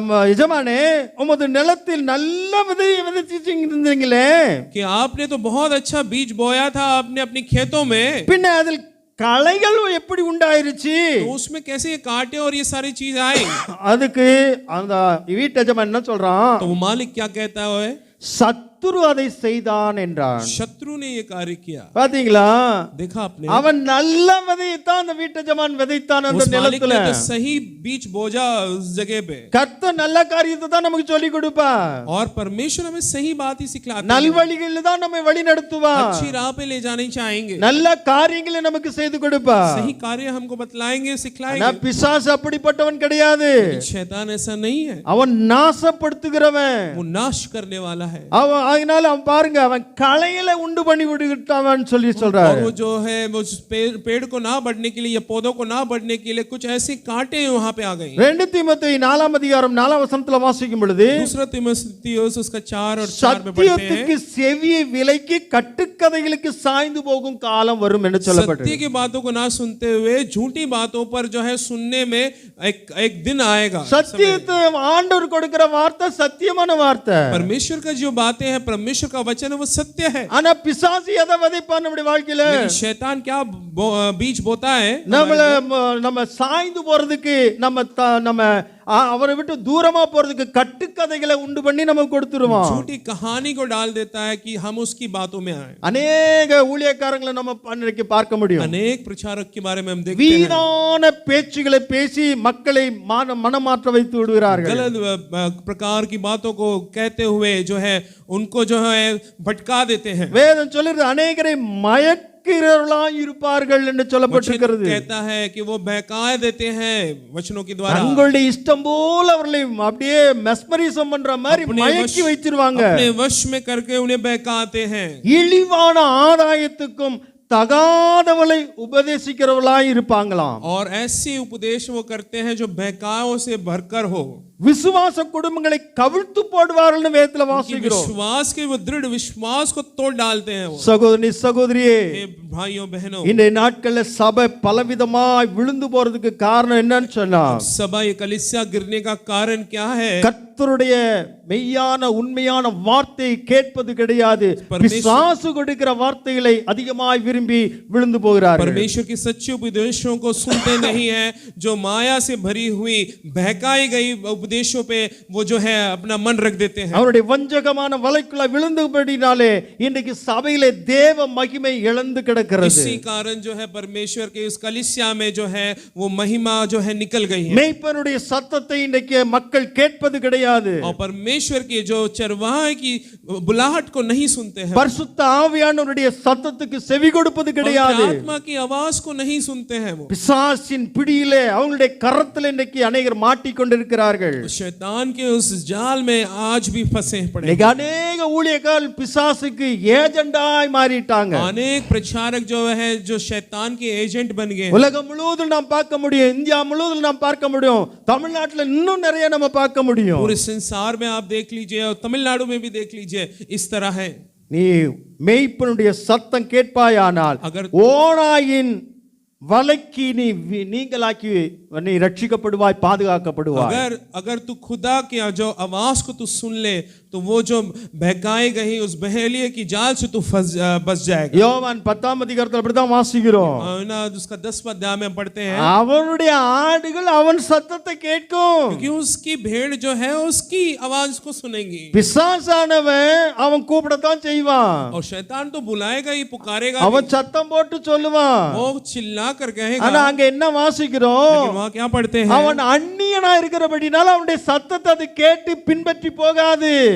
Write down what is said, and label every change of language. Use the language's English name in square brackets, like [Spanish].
[Tamil] यजमाने उमது நிலத்தில் நல்ல விதையை விதைச்சிருந்தீங்களே, [Hindi] कि आपने तो बहुत अच्छा बीज बोया था आपने अपने खेतों में, [Tamil] பின்ன அதில் களைகள் எப்படி உண்டாயிருச்சு? [Hindi] तो उसमें कैसे ये कांटे और ये सारी चीज आई? [Tamil] அதுக்கு அந்த வீட்டு எஜமான் என்ன சொல்றான்? [Hindi] तो वो मालिक क्या कहता है? [Tamil] சத்துரு அதை செய்தான் என்றான். [Hindi] शत्रु ने ये कार्य किया। [Tamil] பாத்தீங்களா? [Hindi] देखा आपने? [Tamil] அவன் நல்ல விதையை தான் அந்த வீட்டு எஜமான் விதைத்தான் அந்த [Hindi] उस मालिक [Tamil] நிலத்துல. [Hindi] ने तो सही बीज बोजा उस जगह पे। [Tamil] கர்த்தர் நல்ல காரியத்தை தான் நமக்கு சொல்லி கொடுப்பா. [Hindi] और परमेश्वर हमें सही बात ही सिखलाता है। [Tamil] நல்வழிகளில் தான் நம்மை வழி நடத்துவா. [Hindi] अच्छी राह पे ले जाने चाहेंगे। [Tamil] நல்ல காரியங்களை நமக்கு செய்து கொடுப்பா. [Hindi] सही कार्य हमको बतलाएंगे, सिखलाएंगे। [Tamil] ஆனா பிசாசு அப்படிப்பட்டவன் கிடையாது. [Hindi] शैतान ऐसा नहीं है। [Tamil] அவன் நாசப்படுத்துகிறவன். [Hindi] वो नाश करने वाला है। [Tamil] அதனால அவன் பாருங்க, அவன் களையில உண்டு பண்ணி விடுகிட்டான் சொல்லி சொல்றாரு. [Hindi] और वो जो है वो पेड़ को ना बढ़ने के लिए या पौधों को ना बढ़ने के लिए कुछ ऐसे कांटे वहां पे आ गए। [Tamil] 2 தீமோத்தேயு 4ஆம் அதிகாரம் 4ஆம் வசனத்துல வாசிக்கும் பொழுது, [Hindi] दूसरा तीमुथियुस उसका 4 और 4 में पढ़ते हैं, [Tamil] சத்தியத்துக்கு செவியை விலக்கி கட்டுக்கதைகளுக்கு சாய்ந்து போகும் காலம் வரும் என்று சொல்லப்பட்டது. [Hindi] सत्य की बातों को ना सुनते हुए झूठी बातों पर जो है सुनने में एक दिन आएगा। [Tamil] சத்தியத்தை ஆண்டவர் கொடுக்கிற வார்த்தை சத்தியமான வார்த்தை. [Hindi] परमेश्वर का जो बातें हैं, परमेश्वर का वचन है, वो सत्य है। [Tamil] ஆனா பிசாசு எதை விதைப்பான் நம்முடைய வாழ்க்கையில? [Hindi] लेकिन शैतान क्या बीज बोता है? [Tamil] நம்ம சாய்ந்து போறதுக்கு, நம்ம அவரை விட்டு தூரமா போறதுக்கு கட்டுக்கதைகளை உண்டு பண்ணி நமக்கு கொடுத்துருவான். [Hindi] झूठी कहानी को डाल देता है कि हम उसकी बातों में आए। [Tamil] अनेक ஊழியக்காரங்களை நம்ம அன்றைக்கு பார்க்க முடியும். [Hindi] अनेक प्रचारक के बारे में हम देखते हैं, [Tamil] வீணான பேச்சுகளை பேசி மக்களை மனமாற்ற வைத்து விடுகிறார்கள். [Hindi] गलत प्रकार की बातों को कहते हुए जो है उनको जो है भटका देते हैं। [Tamil] வேதம் சொல்லுது अनेकரை மயக்கிறவர்களாய் இருப்பார்கள் என்று சொல்லப்பட்டிருக்கிறது. [Hindi] कहता है कि वो बहका देते हैं वचनों के द्वारा। [Tamil] தங்களுடைய இஷ்டம் போல அவர்களை அப்படியே மெஸ்மரிசம் பண்ற மாதிரி மயக்கி வைத்திருவாங்க. [Hindi] अपने वश में करके उन्हें बहकाते हैं। [Tamil] இழிவான ஆதாயத்துக்கும் தகாதவளை உபதேசிக்கிறவர்களாய் இருப்பாங்களாம். [Hindi] और ऐसे उपदेश वो करते हैं जो बहकाओं से भरकर हो। [Tamil] விசுவாச குடும்பங்களை கவிழ்த்து போடுவார்கள்னு வேதத்துல [Hindi] कि [Tamil] வாசிக்கிறோம். [Hindi] विश्वास के वो दृढ़ विश्वास को तोड़ डालते हैं वो। [Tamil] சகோதரி சகோதரியே, [Hindi] हे भाइयों बहनों, [Tamil] இந்த நாட்கள்ல சபை பலவிதமாய் விழுந்து போறதுக்கு காரணம் என்னன்னு சொன்னா, [Hindi] सभा ये कलीसिया गिरने का कारण क्या है? [Tamil] கர்த்தருடைய மெய்யான உண்மையான வார்த்தையை கேட்பது கிடையாது. பிசாசு கொடுக்கிற வார்த்தைகளை அதிகமாய் விரும்பி விழுந்து போகிறார்கள். [Hindi] परमेश्वर के सच्चे उपदेशों को सुनते नहीं है, जो माया से भरी हुई बहकाई गई उपदेशों पे वो जो है अपना मन रख देते हैं। [Tamil] அவருடைய வஞ்சகமான வலைக்குள்ள விழுந்தபடினாலே இன்றைக்கு சபையிலே தேவ மகிமை இழந்து கிடக்கிறது. [Hindi] इसी कारण जो है परमेश्वर के उस कलीसिया में जो है वो महिमा जो है निकल गई है। [Tamil] மேய்ப்பனுடைய சத்தத்தை இன்றைக்கு மக்கள் கேட்பது கிடையாது. [Hindi] और परमेश्वर के जो चरवाहे की बुलाहट को नहीं सुनते हैं, [Tamil] பரிசுத்த ஆவியானவருடைய சத்தத்துக்கு செவி கொடுப்பது கிடையாது. [Hindi] आत्मा की आवाज को नहीं सुनते हैं वो। [Tamil] பிசாசின் பிடியிலே அவங்களுடைய கரத்தில் இன்றைக்கு अनेகர் மாட்டிக்கொண்டிருக்கிறார்கள். [Hindi] शैतान के उस जाल में आज भी फंसे पड़े। [Tamil] இன்னைக்கு अनेக ஊழியர்கள் பிசாசுக்கு ஏஜெண்டாய் மாறிட்டாங்க. [Hindi] अनेक प्रचारक जो है जो शैतान के एजेंट बन गए। [Tamil] உலகம் முழுவதும் நாம் பார்க்க முடியும், இந்தியா முழுவதும் நாம் பார்க்க முடியும், தமிழ்நாட்டில் இன்னும் நிறைய நம்ம பார்க்க முடியும். [Hindi] पूरे संसार में आप देख लीजिए और तमिलनाडु में भी देख लीजिए, इस तरह है। [Tamil] நீ மேய்ப்பனுடைய சத்தம் கேட்பாயானால் [Hindi] अगर [Tamil] ஓநாயின் வலைக்கு நீங்களாக்கி நீ ரட்சிக்கப்படுவாய், பாதுகாக்கப்படுவாய். [Hindi] अगर तू खुदा की जो आवाज को तू सुन ले तो वो जो बहकाई गई उस बहेलिए की जाल से तू बच जाएगा। [Tamil] யோவான் 10ஆம் அதிகாரத்தில் அப்படிதான் வாசிக்கிறோம். [Hindi] ना उसका 10वां अध्याय में पढ़ते हैं, [Tamil] அவனுடைய ஆடுகள் அவன் சத்தத்தை கேட்கும். [Hindi] क्योंकि उसकी भेड़ जो है उसकी आवाज को सुनेंगी। [Tamil] பிசாசானவன் அவன் கூப்பிடத்தான் செய்வான், [Hindi] और शैतान तो बुलाएगा ही, पुकारेगा, [Tamil] அவன் சத்தம் போட்டு சொல்லுவான். [Hindi] वो चिल्ला कर कहेगा। [Tamil] ஆனா அங்க என்ன வாசிக்கிறோம்? [Hindi] लेकिन वहां क्या पढ़ते हैं? [Tamil] அவன் அந்நியனா இருக்கிறபடினால அவனுடைய சத்தத்தை அது கேட்டு பின்பற்றி போகாது.